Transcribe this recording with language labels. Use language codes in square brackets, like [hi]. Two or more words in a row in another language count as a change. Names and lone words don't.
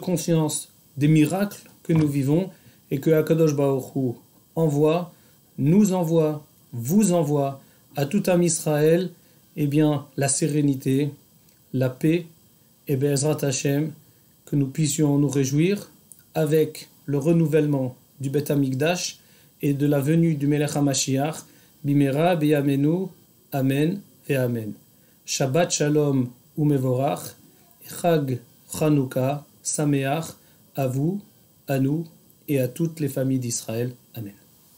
[fr] conscience des miracles que nous vivons, et que [he] הקדוש ברוך הוא [fr] envoie, nous envoie, vous envoie à tout [he] עם ישראל, [fr] eh bien, la sérénité, la paix, et [he] בעזרת השם, [fr] que nous puissions nous réjouir avec le renouvellement du [he] בית המקדש [fr] et de la venue du [he] מלך המשיח במהרה בימינו אמן [fr] et Amen. [he] שבת שלום ומבורך חג חנוכה שמח, [fr] à vous, à nous et à toutes les familles d'Israël. Amen.